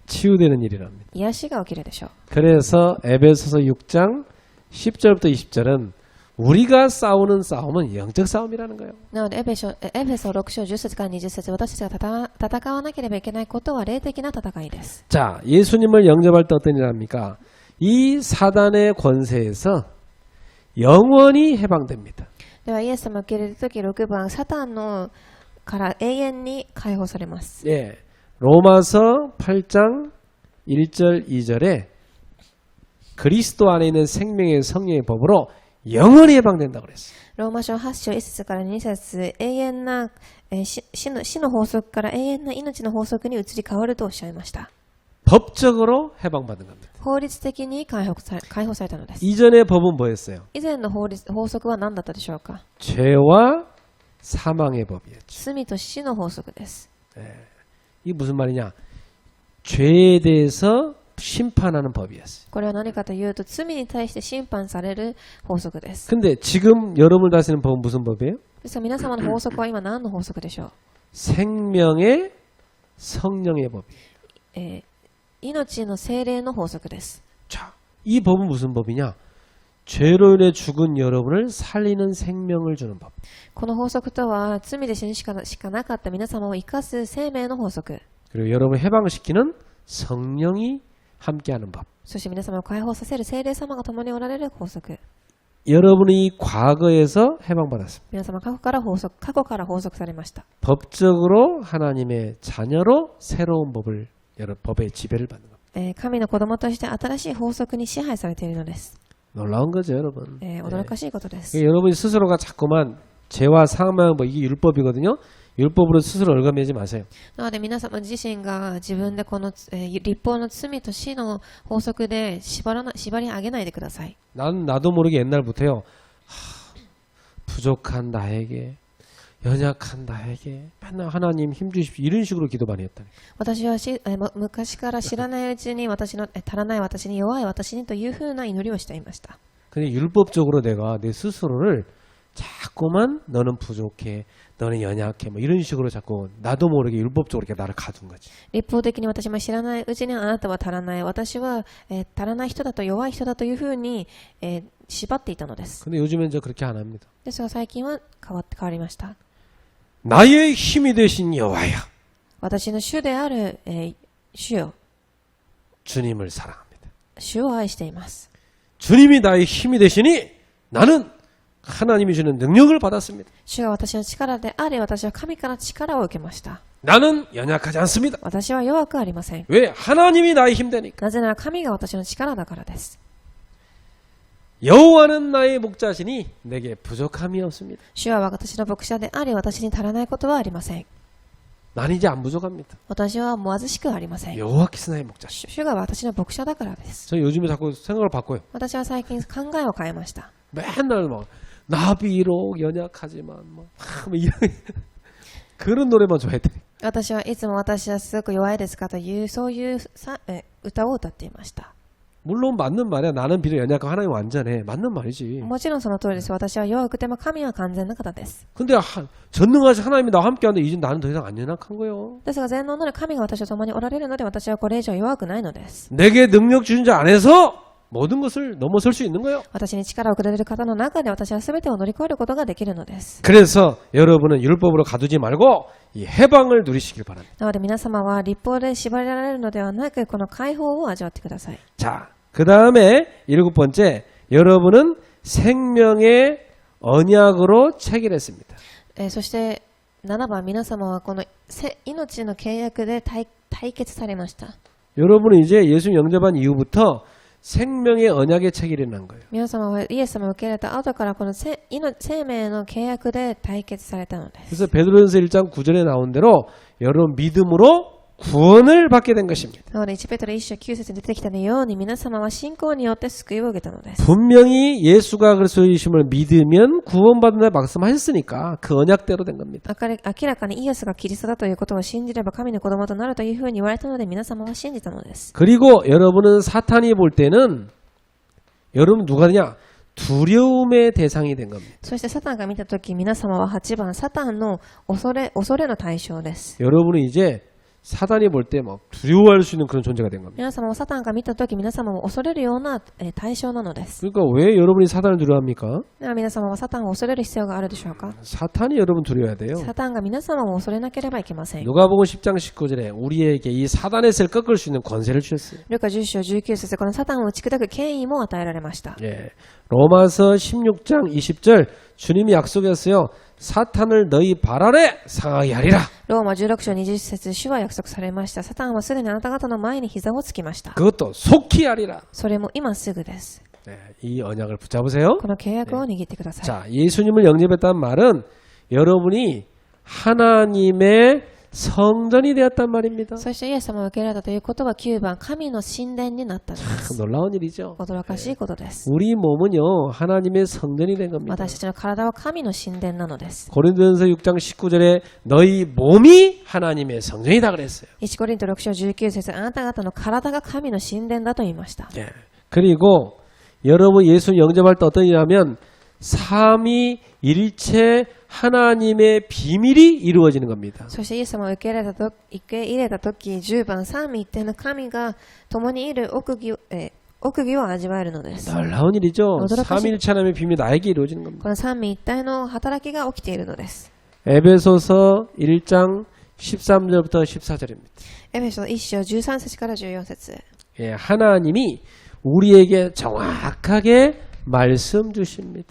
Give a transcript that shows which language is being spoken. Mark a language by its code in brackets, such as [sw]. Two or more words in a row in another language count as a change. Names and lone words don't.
[ko] 치유되는 일이랍니다. [ja] 癒しが起きるでしょう。 [ko] 그래서 에베소서 6장 10절부터 20절은 우리가 싸우는 싸움은 영적 싸움이라는 거예요. [ja] なのでエペソ6章10節から20節私たちが戦わなければいけないことは霊的な戦いです。 [ko] 자, 예수님을 영접할 때 어떤 일 합니까? 이 사단의 권세에서 영원히 해방됩니다. [ja] ではイエス様を受け入れるとき6番サタンのから永遠に解放されます。 [ko] 예, 로마서 8장 1절 2절에 그리스도 안에 있는 생명의 성령의 법으로 영원히 해방된다고 그랬어요. [ja] ローマ書8章1節から2節永遠な死の法則から永遠な命の法則に移り変わるとおっしゃいました。 [ko] 법적으로 해방받은 겁니다. [ja] 法律的に解放されたのです。 [ko] 이전의 법은 뭐였어요? [ja] 以前の法則は何だったでしょうか。 [ko] 죄와 사망의 법이었죠. [ja] 罪と死の法則です。 [ko] 이게 무슨 말이냐? 죄에 대해서 심판하는 법이었어요. [ja] これは何かというと罪に対して審判される法則です。 [ko] 근데 지금 여러분을 다스리는 법은 무슨 법이에요? [ja] ですから皆様の法則は今何の法則でしょう。 [ko] 생명의 성령의 법이에요. [ja] 命の聖霊の法則です。 [ko] 자, 이 법은 무슨 법이냐? 죄로 인해 죽은 여러분을 살리는 생명을 주는 법. [ja] この法則とは罪で死ぬしかなかった皆様を生かす生命の法則。 [ko] 그리고 여러분을 해방시키는 성령이 함께하는 법. [ja] そして皆様を解放させる聖霊様が共におられる法則。 [ko] 여러분이 과거에서 해방받았습니다. [ja] 皆様過去から法則されました。 [ko] 법적으로 하나님의 자녀로 새로운 법의 지배를 받는 겁니다. [ja] 神の子供として新しい法則に支配されているのです。 [ko] 놀라운 거죠, 여러분. [ja] 驚かしいことです。 [ko] 여러분이 스스로가 자꾸만 죄와 사망 이게 율법이거든요. 율법으로 스스로 얼감매지 마세요. [ja] なので皆様自身が自分でこの、立法の罪と死の法則で縛り上げないでください。 [ko] 나도 모르게 옛날부터요. 부족한 나에게 연약한 나에게 맨날 하나님 힘주십시오 이런 식으로 기도 많이 했다니. [ja] 私は昔から知らないうちに足らない私に弱い私にというふうな祈りをしていました。 [ko] 근데 율법적으로 내가 내 스스로를 자꾸만 너는 부족해, 너는 연약해 뭐 이런 식으로 자꾸 나도 모르게 율법적으로 이렇게 나를 가둔 거지. [ja] 立法的に私も知らないうちにあなたは足らない、私は、足らない人だと弱い人だというふうに、縛っていたのです。 [ko] 근데 요즘엔 저 그렇게 안 합니다. [ja] ですが最近は変わりました。 [ko] 나의 힘이 되신 여호와여. [ja] 私の主である、主よ。 [ko] 주님을 사랑합니다. [ja] 主を愛しています。 [ko] 주님이 나의 힘이 되시니 나는 하나님이 주는 능력을 받았습니다. [ja] 主が私の力であり、私は神から力を受けました。 [ko] 나는 연약하지 않습니다. [ja] 私は弱くありません。 [ko] 왜? 하나님이 나의 힘 되니까. [ja] なぜなら神が私の力だからです。 [ko] 여호와는 나의 목자시니 내게 부족함이 없습니다. [ja] 主は私の牧者であり、私に足らないことはありません。 [ko] 난 이제 안 부족합니다. [ja] 私はもう貧しくありません。 [ko] 여호와께서 나의 목자시. [ja] 主が私の牧者だからです。 [ko] 저 요즘에 자꾸 생각을 바꿔요. [ja] 私は最近考えを変えました。 [ko] 맨날 막 나비로 연약하지만 뭐 이런 그런 노래만 좋아했더니 [ja] 私はいつも私はすごく弱いですかというそういう歌を歌っていました。 [ko] 물론 맞는 말이야. 나는 비록 연약하고 하나님 완전해. 맞는 말이지. [ja] もちろんその通りです。私は弱くても神は完全な方です。 [ko] 근데 전능하신 하나님이 나와 함께하는데 이제 나는 더 이상 안 연약한 거예요. [ja] ですが全能なる神が私と共におられるので私はこれ以上弱くないのです。 [ko] 내게 능력 주신 자 안에서 모든 것을 넘어설 수 있는 거예요. [ja] 私に力をくれる方の中で私は全てを乗り越えることができるのです。 [ko] 그래서 여러분은 율법으로 가두지 말고 이 해방을 누리시길 바랍니다. [ja] なので皆様は律法で縛られるのではなくこの解放を味わってください。 [ko] 자, 그 다음에 7번째, 여러분은 생명의 언약으로 체결했습니다. [ja] そして7番、皆様はこの命の契約で対決されました。 [ko] 여러분은 이제 예수 영접한 이후부터 생명의 언약에 체결이 난 거예요. [ja] 皆様はイエス様を受け入れた後からこの生命の契約で対決されたのです。 [ko] 그래서 베드로전서 1장 9절에 나온 대로 여러분 믿음으로 구원을 받게 된 것입니다. [ja] なので1ペテロ1章9節に出てきたように皆様は信仰によって救いを受けたのです。 [ko] 분명히 예수가 그리스도이심을 믿으면 구원받는다 말씀하셨으니까 그 언약대로 된 겁니다. [ja] 明らかにイエスがキリストだということを信じれば神の子供となるというふうに言われたので皆様は信じたのです。 [ko] 그리고 여러분은 사탄이 볼 때는 여러분 누가 되냐? 두려움의 대상이 된 겁니다. [ja] そしてサタンが見たとき皆様は8番サタンの恐れの対象です。 [ko] 여러분은 이제 사단이 볼 때 막 두려워할 수 있는 그런 존재가 된 겁니다. [ja] 皆様もサタンが見たとき皆様も恐れるような対象なのです。 [ko] 그러니까 왜 여러분이 사단을 두려워합니까? [ja] では皆様はサタンを恐れる必要があるでしょうか？ [ko] 사탄이 여러분 두려워야 돼요. [ja] サタンが皆様も恐れなければいけません。 [ko] 누가복음 10장 19절에 우리에게 이 사단의 세를 꺾을 수 있는 권세를 주셨어요. [ja] ルカ10章19節このサタンを打ち砕く権威も与えられました。 [ko] 예. 로마서 16장 20절 주님이 약속했어요. 사탄을 너희 발 아래 상하게 하리라. [ja] ローマ16章20節主は約束されました。サタンはすでにあなた方の前に膝をつきました。 [ko] 그것도 속히 하리라. [ja] それも今すぐです。 [ko] 네, 이 언약을 붙잡으세요. [ja] この契約を握ってください。 [ko] 자, 예수님을 영접했다는 말은 여러분이 하나님의 성전이 되었단 말입니다. [ja] そしてイエス様を受け入れたということは9番神の神殿になったのです。 [ko] 놀라운 일이죠. [ja] 驚かしいことです。 [ko] 우리 몸은요 하나님의 성전이 된 겁니다. [ja] 私たちの体は神の神殿なのです。 [ko] 고린도전서 6장 19절에 너희 몸이 하나님의 성전이다 그랬어요. [ja] 1コリント6章19節あなた方の体が神の神殿だと言いました。 [ko] 네. 그리고 여러분 예수 영접할 때 어떤 일이냐면 삼위일체 하나님의 비밀이 이루어지는 겁니다. [ja] そしてイエス様を受け入れたとき10番三位一体の神が共にいる奥義を味わえるのです。 [ko] 놀라운 일이죠. 삼위일체 하나님의 비밀이 나에게 이루어지는 겁니다. [ja] この三位一体の働きが起きているのです。 [ko] 에베소서 1장 13절부터 14절입니다. [ja] エペソ1章13節から14節 [ko] 예, 하나님이 우리에게 정확하게 말씀 주십니다.